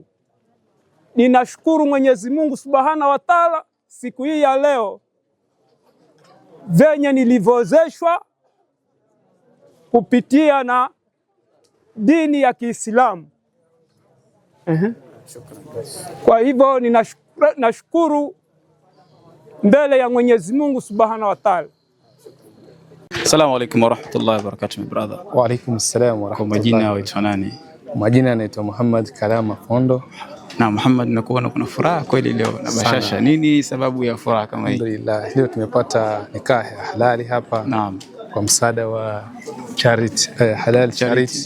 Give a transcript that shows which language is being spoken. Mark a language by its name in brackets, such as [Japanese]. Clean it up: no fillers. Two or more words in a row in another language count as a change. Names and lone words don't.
[Swahili] Ninashukuru Mwenyezi Mungu [Arabic] سبحانه وتعالى [Swahili] siku hii ya leo venye nilivyoozeshwa kupitia na dini ya Kiislamu. Kwa hivyo ninashukuru mbele ya Mwenyezi Mungu [Arabic] سبحانه وتعالى. السلام عليكم ورحمة الله وبركاته, brother. وعليكم السلام ورحمة الله. [Swahili] Kwa majina waitwa nani? Majina naitwa Muhammad Kalama Fondo. Na Muhammad, nakuona kuna furaha kweli leo na bashasha. Nini sababu ya furaha kama hii? Alhamdulillah, leo tumepata nikah ya halali hapa. Naam. Kwa msaada wa charity, [English] halal charity.